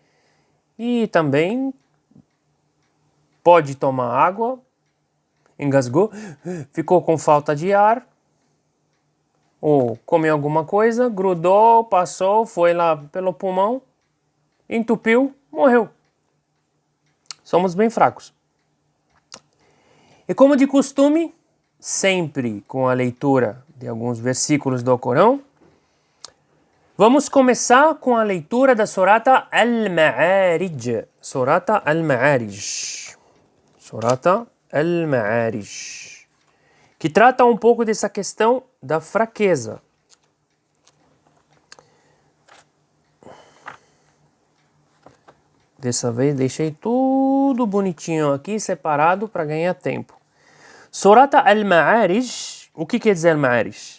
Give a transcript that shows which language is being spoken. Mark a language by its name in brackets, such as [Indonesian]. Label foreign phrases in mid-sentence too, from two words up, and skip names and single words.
[Portuguese] E também pode tomar água, engasgou, ficou com falta de ar, ou comeu alguma coisa, grudou, passou, foi lá pelo pulmão, entupiu, morreu. Somos bem fracos. E como de costume, sempre com a leitura de alguns versículos do Corão, vamos começar com a leitura da Surata Al-Ma'arij. Surata Al-Ma'arij. Surata Al-Ma'arij, que trata um pouco dessa questão da fraqueza. Dessa vez deixei tudo bonitinho aqui, separado para ganhar tempo. Surata Al-Ma'arij, o que quer dizer Al-Ma'arij?